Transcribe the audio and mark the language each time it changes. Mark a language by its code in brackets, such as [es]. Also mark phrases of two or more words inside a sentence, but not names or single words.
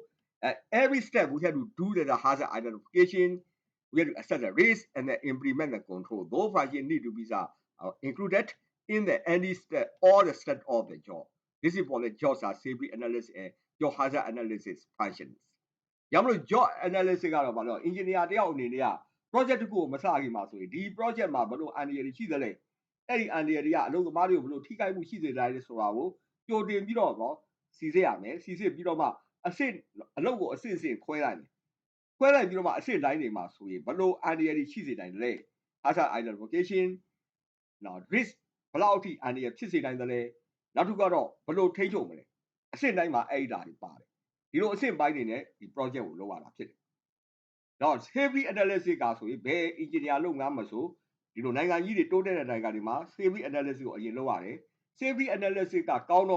[en] At every step, we have to do the hazard identification, we have to assess the risk, and then implement the control. Those functions need to be included in the any step, all the steps of the job. This is for the jobs safety analysis and job hazard analysis functions. [my] ရမလို့ [en] job analysis [my] ကတော့ဘာလို့ engineer တယောက်အနေနဲ့က project တစ်ခုကိုမစခင်မှာဆိုရင်ဒီ project မှာဘလို့အန္တရာယ်တွေရှိသလဲအဲ့ဒီအန္တရာယ်တွေကအလုပ်သမားတွေကိုဘလို့ထိခိုက်မှုရှိစေတယ်ဆိုတာကိုကြိုတင်ပြီးတော့စီစစ်ရမယ်စီစစ်ပြီးတော့မှအဆင့်အလုပ်ကိုအဆင့်ခွဲလိုက်မယ်ခွဲလိုက်ပြီးတော့မှအဆင့်တိုင်းတွေမှာဆိုရင်ဘလို့အန္တရာယ်တွေရှိစေနိုင်တယ်လဲ [en] hazard identification [my] နော် risk ဘလောက်အထိအန္တရာယ်ဖြစ် စေနိုင်တယ်လဲနောက်တစ်ခုကတော့ဘလို့ထိန်းချုပ်မလဲအဆင့်တိုင်းမှာအဲ့ဒါတွေပါတယ်ဒီလိုအဆင့်ပိုင်းတွေနဲ့ဒီ project ကိုလုပ်ရတာဖြစ်တယ်။တော့ [en] safety analysis [my] ကဆိုရင်ဘယ် engineer လုပ်ငန်းမှာဆိုဒီလိုနိုင်ငံကြီးတွေတိုးတက်တဲ့နိုင်ငံတွေမှာ [en] safety analysis [my] ကိုအရင်လုပ်ရတယ်။ [en] safety analysis [my] ကကောင်းတော့